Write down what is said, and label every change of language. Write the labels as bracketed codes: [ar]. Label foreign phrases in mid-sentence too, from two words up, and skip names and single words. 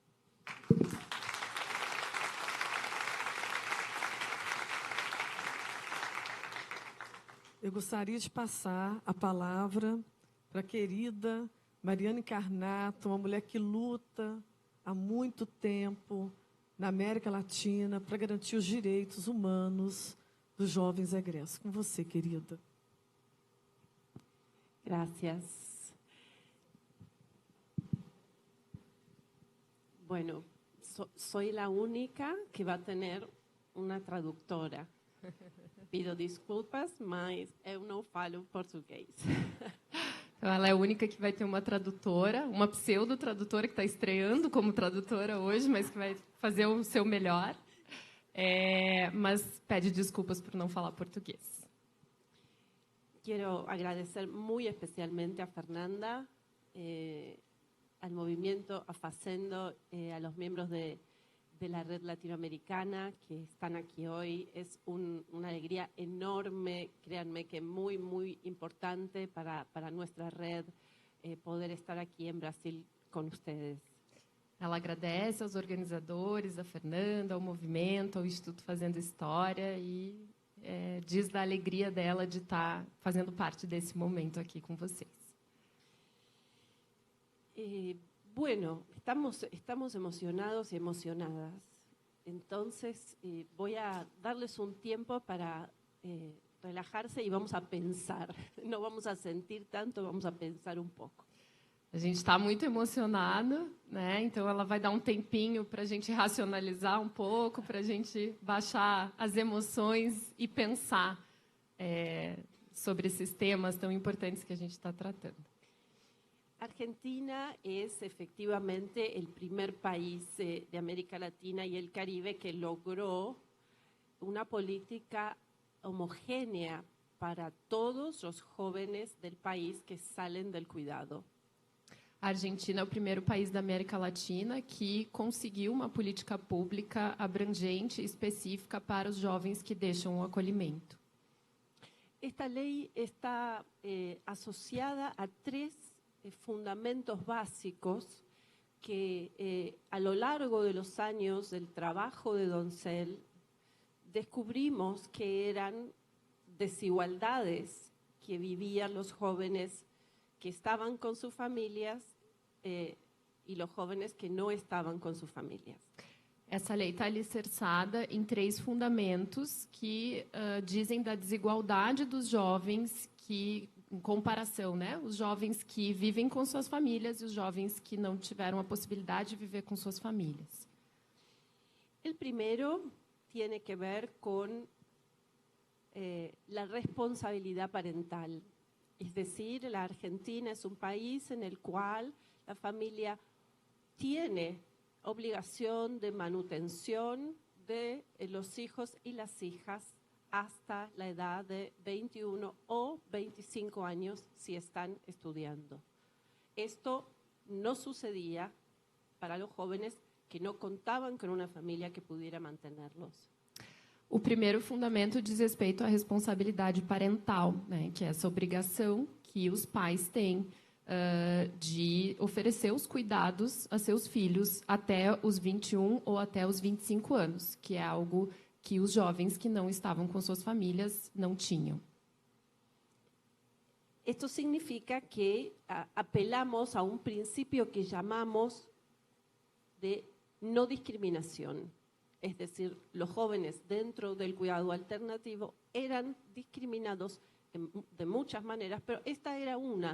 [pt] Eu gostaria de passar a palavra para a querida Mariana Incarnato, uma mulher que luta há muito tempo na América Latina para garantir os direitos humanos dos jovens egressos. Com você, querida. [es] Gracias. Bueno, soy la única que va a tener una traductora. [pt] Pido desculpas, mas eu não falo português. Então, ela é a única que vai ter uma tradutora, uma pseudo-tradutora que está estreando como tradutora hoje, mas que vai fazer o seu melhor. Mas pede desculpas por não falar português. [es] Quiero agradecer muy especialmente a Fernanda, al movimiento, a Facendo, a los miembros de la red latinoamericana que están aquí hoy. Es una alegría enorme, créanme que muy, muy importante para nuestra red poder estar aquí en Brasil con ustedes. [pt] Ela agradece aos organizadores, a Fernanda, ao movimento, ao Instituto Fazendo História e diz da alegria dela de estar fazendo parte desse momento aqui com vocês. [es] Bueno, estamos emocionados y emocionadas. Entonces, voy a darles un tiempo para relajarse y vamos a pensar. No vamos a sentir tanto, vamos a pensar un poco. [pt] A gente está muito emocionado, né? Então ela vai dar um tempinho para a gente racionalizar um pouco, para a gente baixar as emoções e pensar sobre esses temas tão importantes que a gente está tratando. [es] Argentina es efectivamente el primer país de América Latina y el Caribe que logró una política homogénea para todos los jóvenes del país que salen del cuidado. [pt] A Argentina é o primeiro país da América Latina que conseguiu uma política pública abrangente e específica para os jovens que deixam o acolhimento. [es] Esta ley está asociada a tres fundamentos básicos que a lo largo de los años del trabajo de Doncel descubrimos que eran desigualdades que vivían los jóvenes que estaban con sus familias y los jóvenes que no estaban con sus familias. [pt] Essa lei está alicerçada em três fundamentos que dizem da desigualdade dos jovens que, em comparação, né, os jovens que vivem com suas famílias e os jovens que não tiveram a possibilidade de viver com suas famílias. [es] El primero tiene que ver con la responsabilidad parental. Es decir, la Argentina es un país en el cual la familia tiene obligación de manutención de los hijos y las hijas hasta la edad de 21 o 25 años si están estudiando. Esto no sucedía para los jóvenes que [pt] não contavam com uma família [es] que pudiera mantenerlos. [pt] O primeiro fundamento diz respeito à responsabilidade parental, né, que é essa obrigação que os pais têm de oferecer os cuidados a seus filhos até os 21 ou até os 25 anos, que é algo que os jovens que não estavam com suas famílias não tinham. [es] Esto significa que apelamos a un principio que llamamos de no discriminación. Es decir, los jóvenes dentro del cuidado alternativo eran discriminados de muchas maneras, pero esta era una.